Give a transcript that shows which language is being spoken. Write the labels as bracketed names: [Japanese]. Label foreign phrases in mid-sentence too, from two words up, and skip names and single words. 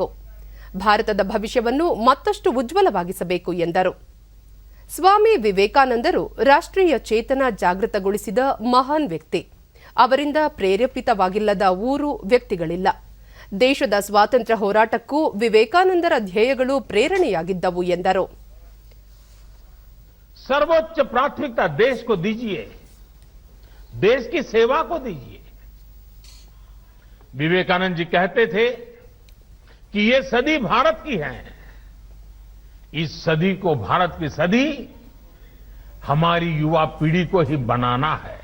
[Kannada] ಭಾರತದ ಭವಿಷ್ಯವನ್ನು ಮತ್ತಷ್ಟು ಉಜ್ವಲವಾಗಿಸಬೇಕು ಎಂದರು. ಸ್ವಾಮಿ ವಿವೇಕಾನಂದರು ರಾಷ್ಟ್ರೀಯ ಚೇತನ ಜಾಗೃತಗೊಳಿಸಿದ ಮಹಾನ್ ವ್ಯಕ್ತಿ. ಅವರಿಂದ ಪ್ರೇರೇಪಿತವಾಗಿಲ್ಲದ ಊರು, ವ್ಯಕ್ತಿಗಳಿಲ್ಲ. ದೇಶದ ಸ್ವಾತಂತ್ರ್ಯ ಹೋರಾಟಕ್ಕೂ ವಿವೇಕಾನಂದರ ಧ್ಯೇಯಗಳು ಪ್ರೇರಣೆಯಾಗಿದ್ದವು ಎಂದರು. [Hindi] सर्वोच्च प्राथमिकता देश को दीजिए, देश की सेवा को दीजिए। विवेकानंद जी कहते थे कि ये सदी भारत की है। इस सदी को, भारत की सदी, हमारी युवा पीढ़ी को ही बनाना है।